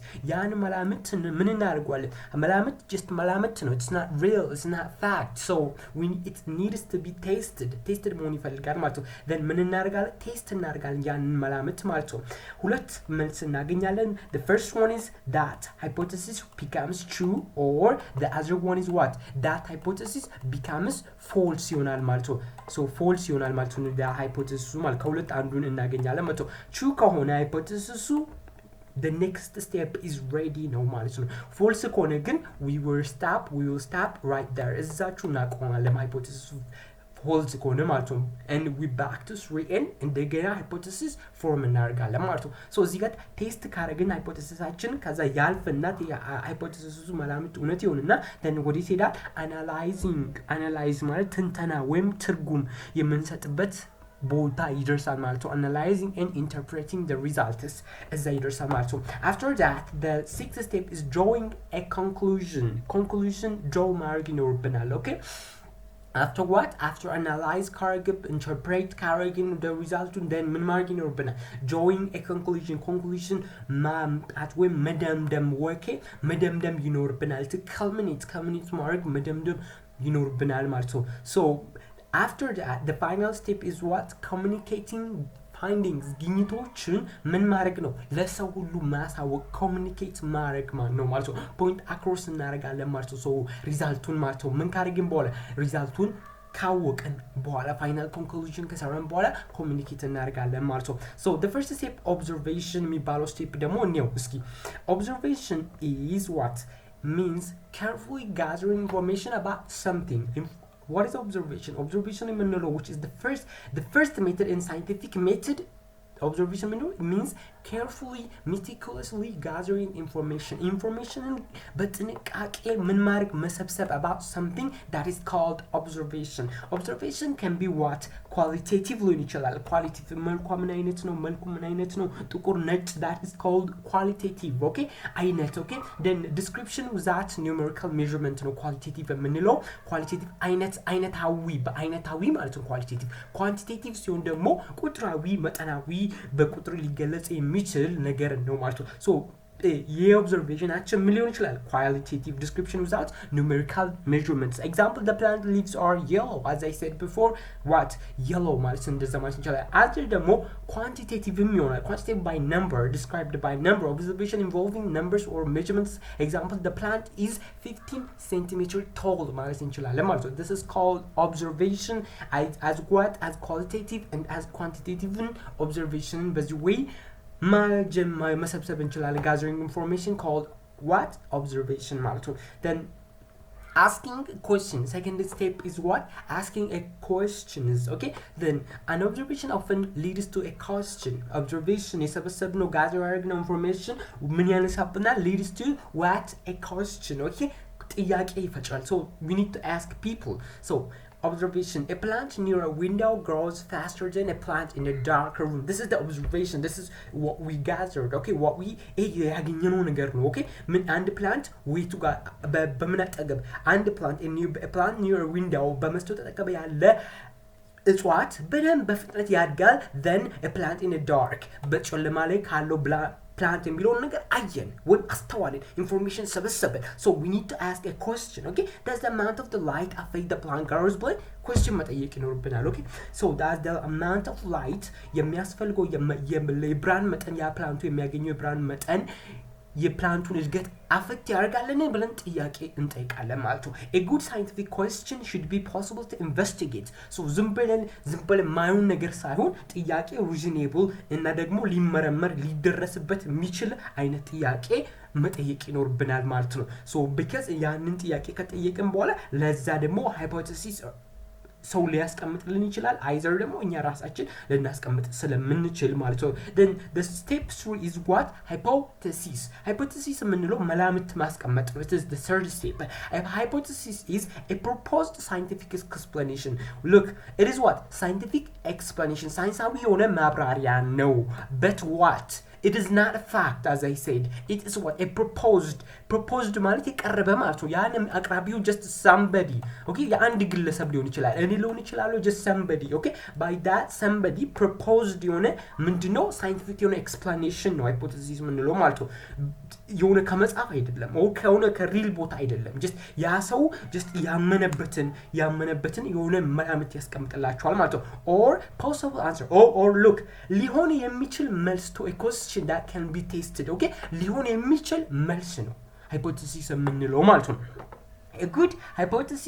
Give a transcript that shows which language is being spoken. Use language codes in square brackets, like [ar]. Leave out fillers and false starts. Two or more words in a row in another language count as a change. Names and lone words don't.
[am] ያን መላምት ምን እናደርጋለን? መላምት just መላምት ነው [en] it's not real it's not fact so it needs to be tested [am] መሆን ይፈልጋል ማለት ነው። then ምን እናደርጋለን? ቴስት እናደርጋለን ያንን መላምት ማለት ነው። ሁለት መልስ እናገኛለን። [en] the first one is that hypothesis becomes true or the other one is what? that hypothesis becomes false [am] ይሆናል ማለት ነው። so false ይሆናል ማለት ነው [en] the hypothesis [am] ማለት ከሁለት አንዱን እናገኛለን ማለት ነው። true ከሆነ hypothesis [en] the next step is ready [am] ነው ማለት ነው። false ከሆነ ግን [en] we will stop right there [am] እዛችሁ እናቆማለን hypothesis false ከሆነ ማለት ነው [en] and we back to 3n [am] እንደገና [en] hypothesis form [am] እናደርጋለን ማለት ነው። so እዚህ ጋር ቴስት ካረግን hypothesisአችን ከዛ ያልፍና hypothesisሱ መላምት እውነት ይሆንና then ወዴት ሄዳል? [en] analyze [am] ማለት ትንተና ወይም ትርጉም የምንሰጥበት ቦታ ይደርሳል ማለት ነው። [en] analyzing and interpreting the results [am] እዛ ይደርሳል ማለት ነው። [en] after that the sixth step is drawing a conclusion draw [am] ማድረግ ይኖርብናል [en] okay after what? after analyze ካረግን interpret ካረግን the result then [am] ምን ማድረግ ይኖርብናል? [en] drawing a conclusion [am] ማምጣት ወይም መደምደም ይኖርብናል [en] to culminate [am] ማድረግ መደምደም ይኖርብናል ማለት ነው። [en] so after that the final step is what? communicating findings [am] ግኝቶችን ምን ማድረግ ነው? ለሰው ሁሉ ማሳወቅ communicate ማድረግ ነው ማለት ነው። [en] point across [am] እናደርጋለን ማለት ነው። so ሪዛልቱን ማለት ነው ምን ካደረግን በኋላ ሪዛልቱን ካወቅን በኋላ [en] final conclusion [am] ከሰራን በኋላ ኮሚኒኬት እናደርጋለን ማለት ነው። [en] so the first step observation [am] የሚባለው ስቴፕ ደግሞ ነው እስኪ [en] observation is what? means carefully gathering information about something. what is observation? observation የምንለው which is the first method in scientific method observation means carefully meticulously gathering information [am] በጥንቃቄ ምን ማድረግ መሰብሰብ [en] about something that is called observation can be what qualitative [am] ሊሆን ይችላል [en] qualitative [am] መልኩ ምን አይነት ነው ጥቁር ነጭ [en] that is called qualitative okay አይነት okay then description without numerical measurement ነው qualitative የምንለው qualitative [am] አይነታዊ ማለት ነው quantitative ሲሆን ደግሞ ቁጥራዊ መጠናዊ በቁጥር ሊገለጽ የሚችል ነገር ነው ማለት ነው so የኦብዘርቬሽናችን ምን ሊሆን [en] ይችላል qualitative description without numerical measurements example the plant leaves are yellow as I said before what yellow [am] ማለት እንደዛ ማለት ይችላል [en] after ደግሞ quantitative ይሆናል quantitative by number described by number observation involving numbers or measurements example the plant is 15 centimeter tall [am] ማለት እንችላለን ማለት ነው [en] this is called observation as qualitative and as quantitative observation በዚህ way [am] መሰብሰብ እንችላለን [en] gathering information called what observation [am] ማለት ነው [en] then asking question second step is what asking a questions okay then an observation often leads to a question observation የሰበሰብነው gather ያደረግነው information [am] ምን ያነሳብናል [en] leads to what a question okay [am] ጥያቄ ይፈጥራል [en] so we need to ask people so observation a plant near a window grows faster than a plant in a darker room this is the observation this is what we gathered okay what we [am] ያገኘነው ነገር ነው [en] okay [am] ምን አንድ [en] plant [am] ዌቱ ጋር በምን አጠገብ አንድ [en] plant near a window [am] በመስኮት አጠገብ ያለ እጽዋት በደንብ በፍጥነት ያድጋል [en] then a plant in a dark [am] በጨለማ ላይ ካለው [en] plant [am] የሚለውን ነገር አየን ወይ አስተዋልን [en] information ሰበሰበን so we need to ask a question okay does the amount of the light affect the plant growth but question [am] መጠየቅ ይኖርብናል [en] okay so does the amount of light [am] የሚያስፈልገው የብርሃን መጠን ያ ፕላንቱ የሚያገኘው የብርሃን መጠን የፕላንቱን እድገት አፈክት ያደርጋልን ብለን ጥያቄ እንጠይቃለን ማለት ነው [en] a good scientific question should be possible to investigate [am] so ዝም ብለን ማየውን ነገር ሳይሆን ጥያቄ reasonable እና ደግሞ ሊመረመር ሊደረስበት የሚችል አይነት ጥያቄ መጠየቅ ይኖርብናል ማለት ነው so because ያንን ጥያቄ ከጠየቅን በኋላ ለዛ ደግሞ hypothesis ሰው ሊያስቀምጥልን ይችላል either ደግሞ እኛ ራሳችን ልናስቀምጥ ስለምንችል ማለት ነው [en] then the step 3 is what hypothesis [am] ምንለው መላምት ማስቀመጥ ነው [en] it is the third step a hypothesis is a proposed scientific explanation look it is what scientific explanation [am] ሳይንሳዊ የሆነ ማብራሪያ ነው [en] but what it is not a fact as I said it is what a proposed [am] ማለት የቀረበ ማለት ነው ያን አቅራቢው [en] just somebody okay [am] የአንድ ግለሰብ ሊሆን ይችላል እኔ ሊሆን ይችላል [en] just somebody okay by that somebody proposed [am] የሆነ ምንድነው scientific የሆነ explanation ነው hypothesis ምንለው ማለት ነው የሆነ ከመጽሐፍ አይደለም or ከሆነ ከሪል ቦታ አይደለም just ያ ሰው just ያመነበትን የሆነ መላምት ያስቀምጥላችኋል ማለት ነው [en] or possible answer or look [am] ሊሆን የሚችል መልስ [en] to a question that can be tested okay [am] ሊሆን የሚችል መልስ ነው hypothesis የምንለው ማለት ነው [en] a good hypothesis